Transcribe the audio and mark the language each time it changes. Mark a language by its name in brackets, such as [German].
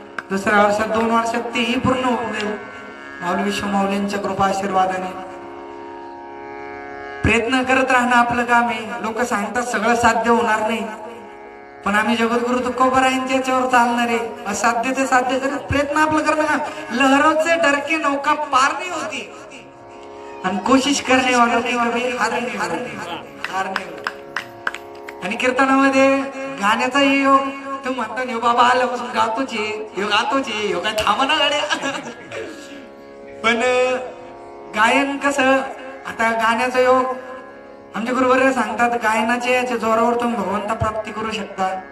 [Marathi] 2ऱ्या वर्षात 2 वर्षात तेही पूर्ण होऊन जाईल माऊली विश्व माऊलींच्या कृपा आशीर्वादाने। प्रयत्न करत राहणं आपलं काम आहे। लोक सांगतात सगळं साध्य होणार नाही, पण आम्ही जगद्गुरु तुकोबारायांच्या याच्यावर चालणार आहे। असाध्य ते साध्य करत प्रयत्न आपलं करणं। [Hindi] लहरों डर के नौका पार नहीं होती, [Marathi] आणि [Hindi] कोशिश करणे वालों की कभी हार नहीं। [Marathi] आणि कीर्तनामध्ये गाण्याचा योग, तू म्हणता यो बाबा आल्यापासून गातोच आहे, यो काय थांबना गाड्या। पण गायन कसं, आता गाण्याचा योग आमचे गुरुवर्य सांगतात, गायनाच्या याच्या जोरावर तुम्ही भगवंता प्राप्ती करू शकता।